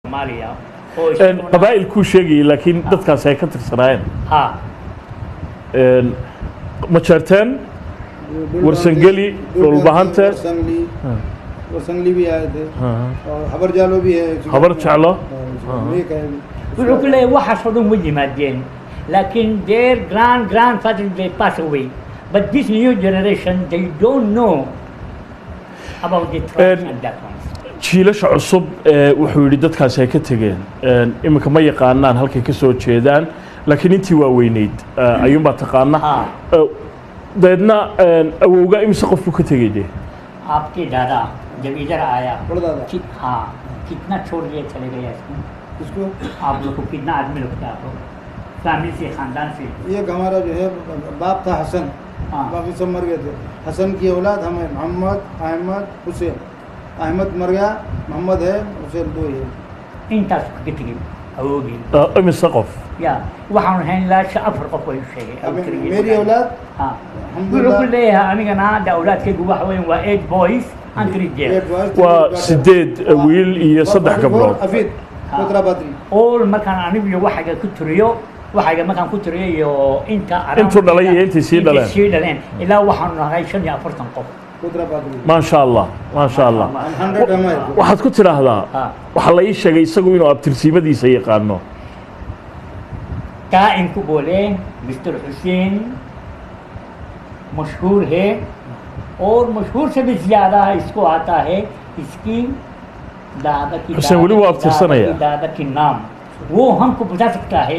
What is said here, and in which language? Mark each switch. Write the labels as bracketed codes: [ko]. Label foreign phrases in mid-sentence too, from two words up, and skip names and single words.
[so] Soomaaliya qabaa'il ku sheegay laakiin dadkaas ay ka tirsanaayeen ma jarteen warsangeli dhulbahante [hi] warsangeli भी आए थे और हबर जालो भी है [so] habar jeclo wuxuu ku leeyahay waxaasoo dhan way yimaadeen laakiin [en] their grandfather they pass away but this new generation they don't know about the tribes and that ones [so] jiilasha cusub wuxuu yidhi dadkaas ay ka tegeen iminka ma yaqaanaan halkay ka soo jeedaan laakiin intii waa weynayd ayuunbaa taqaana dabeedna awowga imise qofku ka tegay dee [hi] आपके दादा जब इधर आया दादा हाँ कितना छोड़ दिए चले गए इसको आप लोग को कितना आदमी लोग थे आप लोग फैमिली से खानदान से ये हमारा जो है बाप था हसन बाकी सब मर गए थे हसन की औलाद हमें मोहम्मद अहमद हुसैन अहमद मर गया मोहम्मद है हुसैन दो ही [so] intaas ka tegay awoogi imise qof ya waxaan ahayn ilaa afar qof way sheegay [hi] मेरी औलाद [so] wuxuu ku leeyahay anigana hadda awlaadkaygu waxa weyn waa [en] 8 boys and 3 girls [so] waa 8 wiil iyo 3 gabdhood afid qudra badri all markaan anigu waxaga ku tiriyo waxaga markaan ku tiriyo iyo intuu dhalay iyo intii sii dhaleen ilaa waxaan nahay 45 qof qudra badri [ar] ما شاء الله ما شاء الله [so] waxaad ku tiraahdaa waxa la ii sheegay isagu inuu abtirsiimadiisa yaqaano [hi] का इनको बोले मिस्टर हुसैन मशहूर है और मशहूर से भी ज़्यादा इसको आता है इसकी दादा की दादा की नाम वो हमको बता सकता है